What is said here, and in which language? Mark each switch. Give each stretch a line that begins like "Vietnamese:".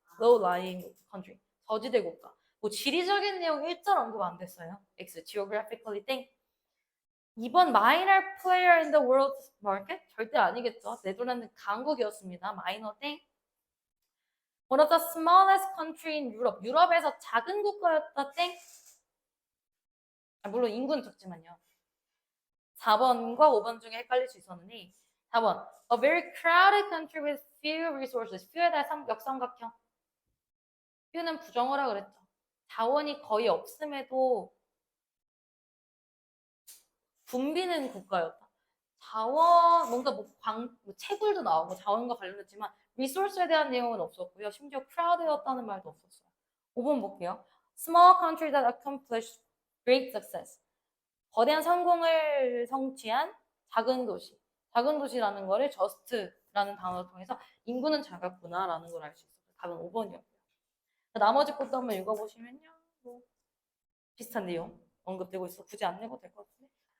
English: low-lying country,
Korean: 저지대 국가. 뭐 지리적인 내용 일절 언급 안 됐어요. X, geographically 땡.
English: 2번 minor player in the world market?
Korean: 절대 아니겠죠. 네덜란드 강국이었습니다. 마이너 땡.
English: One of the smallest country in Europe.
Korean: 유럽에서 작은 국가였다 땡. 물론 인구는 적지만요. 4번과 5번 중에 헷갈릴 수 있었는데 4번
English: A very crowded country with few resources.
Korean: few에 대한 역삼각형. few는 부정어라 그랬죠. 자원이 거의 없음에도 붐비는 국가였다. 자원, 뭔가 뭐 채굴도 나오고 자원과 관련됐지만 리소스에 대한 내용은 없었고요. 심지어 crowd였다는 말도 없었어요. 5번 볼게요.
English: Small country that accomplished great success.
Korean: 거대한 성공을 성취한 작은 도시. 작은 도시라는 거를 just라는 단어를 통해서 인구는 작았구나라는 걸 알 수 있어요. 답은 5번이었고요. 나머지 것도 한번 읽어보시면요. 뭐 비슷한 내용 언급되고 있어. 굳이 안 내고 될 것 같은데.